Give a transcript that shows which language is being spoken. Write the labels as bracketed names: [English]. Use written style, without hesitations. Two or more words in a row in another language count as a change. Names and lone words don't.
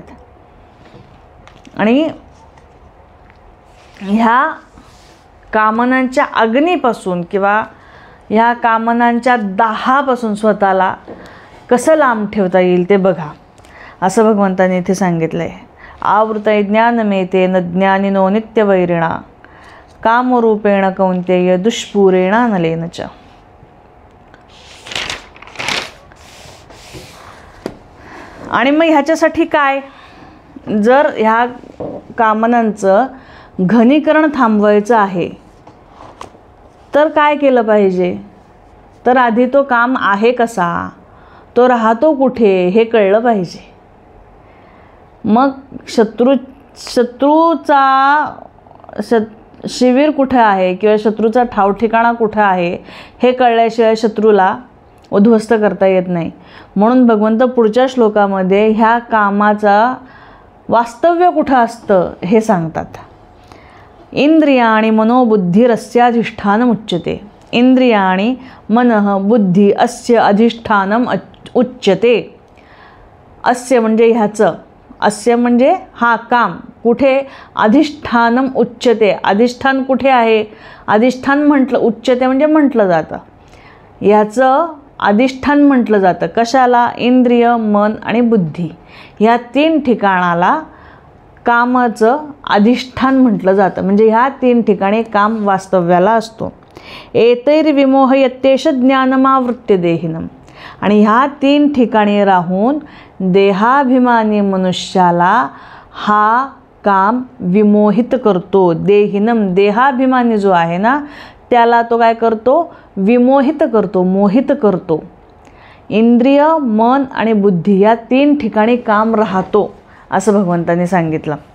[Marathi] आणि ह्या कामनांच्या अग्नीपासून किंवा ह्या कामनांच्या दाहापासून स्वतःला कसं लांब ठेवता येईल ते बघा, असं भगवंताने इथे सांगितलं आहे. [Sanskrit] आवृतय ज्ञानमेतेन ज्ञानिनो नित्यवैरिणा कामरूपेण कौन्तेय दुष्पूरेणानलेन च. [Marathi] आणि मग ह्याच्यासाठी काय, जर ह्या कामनांचं घनीकरण थांबवायचं आहे तर काय केलं पाहिजे, तर आधी तो काम आहे कसा, तो राहतो कुठे हे कळलं पाहिजे. मग शत्रूचा शिबिर कुठे आहे किंवा शत्रूचा ठाव ठिकाणा कुठं आहे हे कळल्याशिवाय शत्रूला उद्ध्वस्त करता येत नाही. म्हणून भगवंत पुढच्या श्लोकामध्ये ह्या कामाचा वास्तव्य कुठं असतं हे सांगतात. [Sanskrit] इंद्रियाणि मनोबुद्धिरस्याधिष्ठानम् उच्यते. इंद्रियाणि मनः बुद्धी अस्य अधिष्ठानम् उच्यते. [Marathi] अस्य म्हणजे ह्याचं, अस्य म्हणजे हा काम, कुठे, [Sanskrit] अधिष्ठानम् उच्यते. [Marathi] अधिष्ठान कुठे आहे, अधिष्ठान म्हटलं, उच्यते म्हणजे म्हटलं जातं, ह्याचं अधिष्ठान म्हटलं जातं. कशाला, इंद्रिय, मन आणि बुद्धी ह्या 3 ठिकाणाला कामाचं अधिष्ठान म्हटलं जातं. म्हणजे ह्या 3 ठिकाणी काम वास्तव्याला असतो. [Sanskrit] एतैर्विमोहयत्येष ज्ञानमावृत्य देहिनम. [Marathi] आणि ह्या 3 ठिकाणी राहून देहाभिमानी मनुष्याला हा काम विमोहित करतो. देहिनम, देहाभिमानी जो आहे ना त्याला तो काय करतो, विमोहित करतो, मोहित करतो. इंद्रिय, मन आणि बुद्धी या 3 ठिकाणी काम राहतो असं भगवंतांनी सांगितलं.